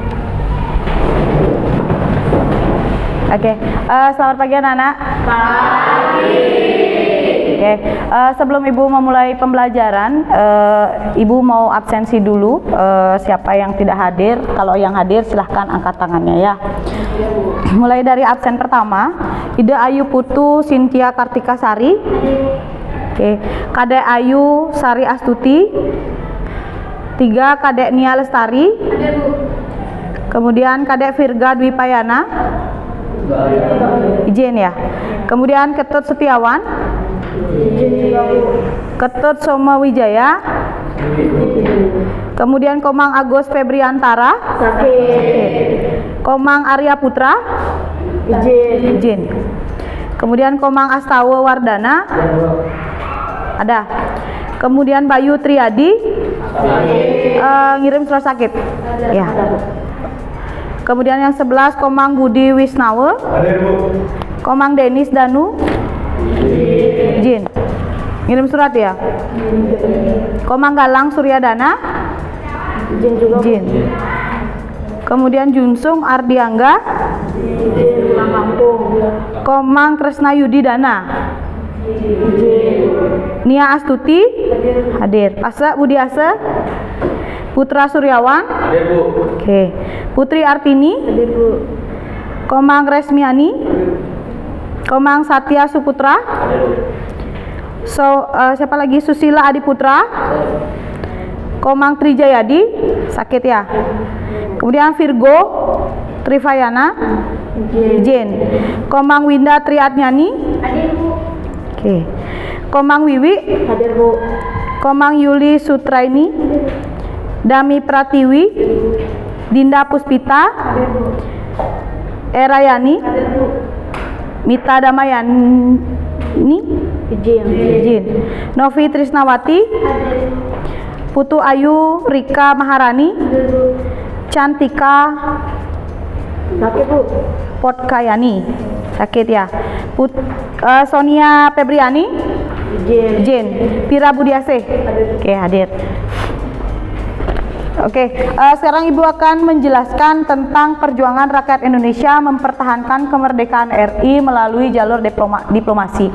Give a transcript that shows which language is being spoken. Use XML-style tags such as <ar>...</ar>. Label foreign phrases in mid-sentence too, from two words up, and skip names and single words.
<id>Oke, selamat pagi anak-anak. Pagi. Oke, sebelum Ibu memulai pembelajaran, Ibu mau absensi dulu. Siapa yang tidak hadir? Kalau yang hadir silahkan angkat tangannya ya. Mulai dari absen pertama, Ida Ayu Putu Cynthia Kartika Sari. Oke, Kadek Ayu Sari Astuti. 3 Kadek Nia Lestari. Kemudian Kadek Virga Dwi Payana. Izin ya. Kemudian Ketut Setiawan. Ketut Soma Wijaya. Kemudian Komang Agus Febriantara. Komang Arya Putra. Izin. Kemudian Komang Astawa Wardana. Ada. Kemudian Bayu Triadi. Ngirim surat sakit. Ya. Kemudian yang 11 Komang Budi Wisnawa. Komang Denis Danu. Izin. Ngirim surat ya. Komang Galang Suryadana. Izin. Kemudian Junsung Ardiangga. Komang Kresna Yudi Dana. Nia Astuti hadir. Asa Budi Asa. Putra Suryawan hadir Bu. Oke. Putri Artini hadir Bu. Komang Resmiani. Komang Satya Suputra hadir Bu. Siapa lagi? Susila Adiputra. Komang Trijayadi sakit ya. Kemudian Virgo Trivayana izin. Komang Winda Triatnyani hadir Bu. Oke. Komang Wiwi hadir Bu. Komang Yuli Sutraini. Dami Pratiwi. Dinda Puspita hadir Bu. Erayani hadir Bu. Mita Damayani izin. Novi Trisnawati hadir. Putu Ayu Rika Maharani hadir Bu. Cantika sakit Bu. Potkayani sakit ya. Sonia Febriani izin. Pira Budiase oke hadir. Oke, sekarang Ibu akan menjelaskan tentang perjuangan rakyat Indonesia mempertahankan kemerdekaan RI melalui jalur diplomasi.</id>